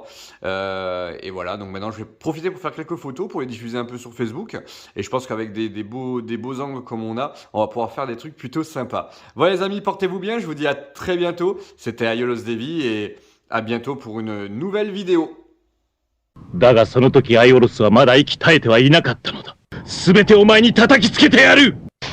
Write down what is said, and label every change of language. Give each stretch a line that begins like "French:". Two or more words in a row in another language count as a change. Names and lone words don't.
French: Et voilà, donc maintenant je vais profiter pour faire quelques photos, pour les diffuser un peu sur Facebook. Et je pense qu'avec des beaux angles comme on va pouvoir faire des trucs plutôt sympas. Voilà les amis, portez-vous bien, je vous dis à très bientôt. C'était Aiolos Devi et à bientôt pour une nouvelle vidéo.
Japanese: だがその時アイオロスはまだ息絶えてはいなかったのだ。すべてお前に叩きつけてやる。